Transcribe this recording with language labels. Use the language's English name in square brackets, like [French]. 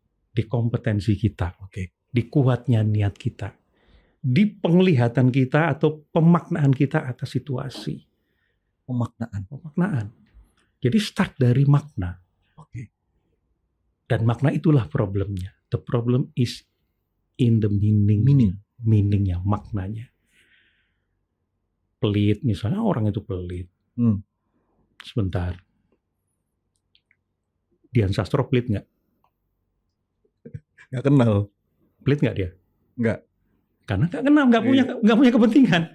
[Indonesian] Di kompetensi kita. Di kuatnya niat kita. Di penglihatan kita atau pemaknaan kita atas situasi. Pemaknaan. Jadi start dari makna. Dan makna itulah problemnya. [English] The problem is in the meaning. [Indonesian] Meaningnya, maknanya. Pelit, misalnya orang itu pelit. Sebentar. Dian Sastro pelit nggak? Nggak kenal. Pelit nggak dia? Nggak. Karena nggak kenal, nggak punya kepentingan.